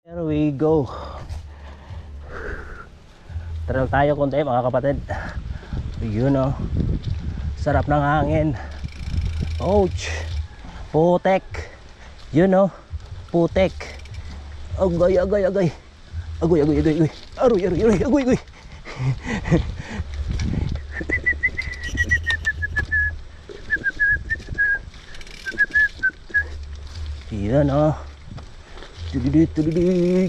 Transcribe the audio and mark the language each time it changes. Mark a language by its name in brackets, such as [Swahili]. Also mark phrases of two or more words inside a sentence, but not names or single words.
[English] we go. [Filipino] Tara tayo konti mga kapatid. Yun o. Sarap ng hangin. Ouch. Putek. Yun o. Putek. Agay, agay, agay. Agoy, agoy, agoy, agoy. Aroy, aroy, aroy. Agoy, agoy. Yan o. Tududud, tududud.